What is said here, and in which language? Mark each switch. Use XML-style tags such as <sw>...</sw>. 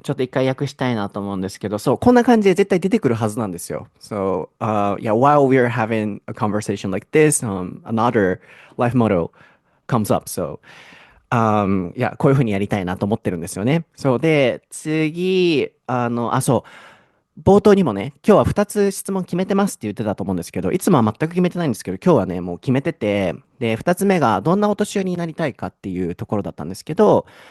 <ja>ちょっと一回訳したいなと思うんですけど、そう、こんな感じで絶対出てくるはずなんですよ。</ja> <en>So, yeah, while we're having a conversation like this, another life motto comes up.</en> <ja>So,いや、こういうふうにやりたいなと思ってるんですよね。そうで、次、そう。冒頭にもね、今日は2つ質問決めてますって言ってたと思うんですけど、いつもは全く決めてないんですけど、今日はね、もう決めてて、で、2つ目がどんなお年寄りになりたいかっていうところだったんですけど、</ja>